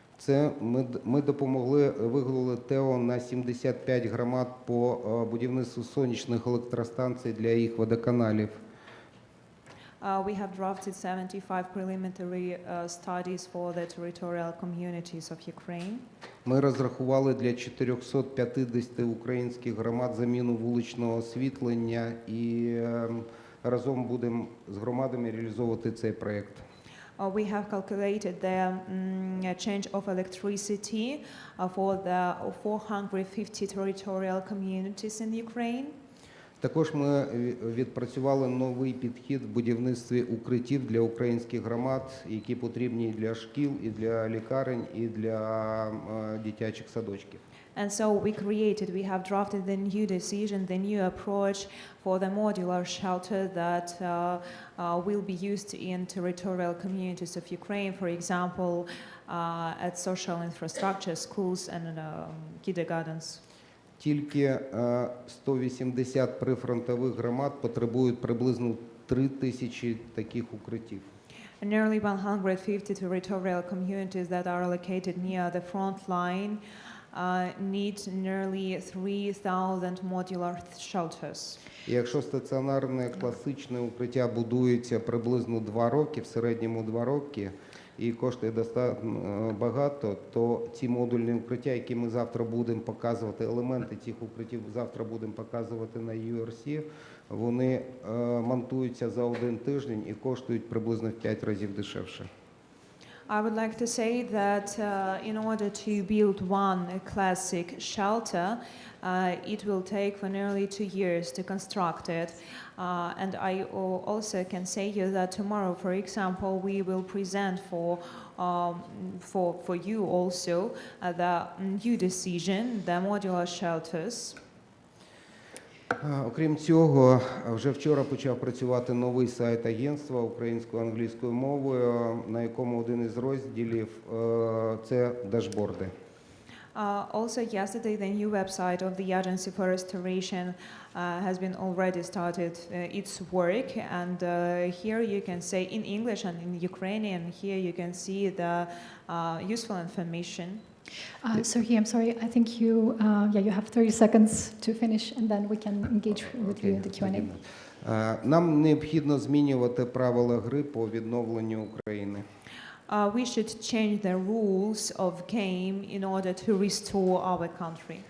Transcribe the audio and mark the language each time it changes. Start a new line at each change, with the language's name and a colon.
Ukrainian: Це ми допомогли виготовити ТЕО на 75 громад по будівництву сонячних електростанцій для їх водоканалів.
English: We have drafted 75 preliminary studies for the territorial communities of Ukraine.
Ukrainian: Ми розрахували для 450 українських громад заміну вуличного освітлення і разом будемо з громадами реалізовувати цей проєкт.
English: We have calculated the change of electricity for the 450 territorial communities in Ukraine.
Ukrainian: Також ми відпрацювали новий підхід в будівництві укриттів для українських громад, які потрібні і для шкіл, і для лікарень, і для дитячих садочків.
English: And so we have drafted the new decision, the new approach for the modular shelter that will be used in territorial communities of Ukraine, for example, at social infrastructure, schools and kindergartens.
Ukrainian: Тільки 180 прифронтових громад потребують приблизно 3000 таких укриттів.
English: Nearly 150 territorial communities that are located near the front line need nearly 3,000 modular shelters.
Ukrainian: І якщо стаціонарне класичне укриття будується приблизно 2 роки, в середньому 2 роки, і коштує достатньо багато, то ці модульні укриття, які ми завтра будемо показувати, елементи цих укриттів завтра будемо показувати на URC, вони монтуються за 1 тиждень і коштують приблизно в 5 разів дешевше.
English: I would like to say that in order to build one classic shelter, it will take for nearly 2 years to construct it. And I also can say you that tomorrow, for example, we will present for you also the new decision, the modular shelters.
Ukrainian: Окрім цього, вже вчора почав працювати новий сайт агентства українською англійською мовою, на якому один із розділів це дашборди.
English: Also yesterday the new website of the Agency for Restoration has been already started its work, and here you can say in English and in Ukrainian, here you can see the useful information. Sergey, I'm sorry, I think you have 30 seconds to finish and then we can engage with you in the Q&A.
Ukrainian: Нам необхідно змінювати правила гри по відновленню України.
English: We should change the rules of game in order to restore our country.